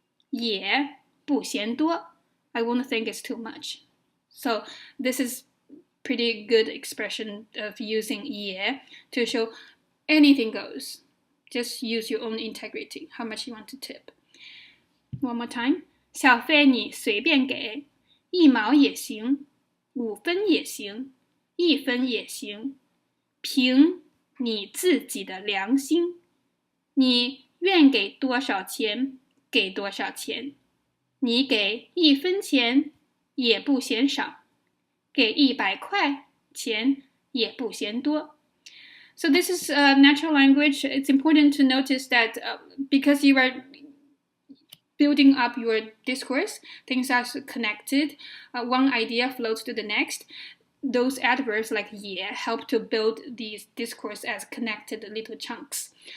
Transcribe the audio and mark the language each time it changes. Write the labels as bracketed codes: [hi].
[zh] 也不嫌多 [en] I won't think it's too much. So this is pretty good expression of using 也 to show anything goes. Just use your own integrity, how much you want to tip. One more time. [zh] 小费你随便给，1毛也行，5分也行，1分也行，凭你自己的良心，你愿给多少钱给多少钱，你给1分钱也不嫌少，给100块钱也不嫌多。 [en] So this is natural language. It's important to notice that because you are building up your discourse, things are connected. One idea flows to the next. Those adverbs like 也 help to build these discourse as connected little chunks.